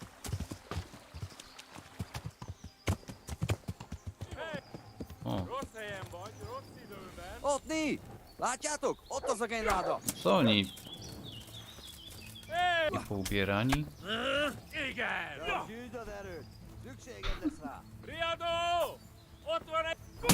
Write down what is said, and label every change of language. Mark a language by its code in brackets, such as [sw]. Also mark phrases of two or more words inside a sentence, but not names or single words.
[hu] O. Otni! Látjátok? Ott az a genráda! [pl] Co oni? Poubierani? [hu] Igen! Gyűjtsd az erőt! Szükséged lesz rá! Riadó! Ott van egy...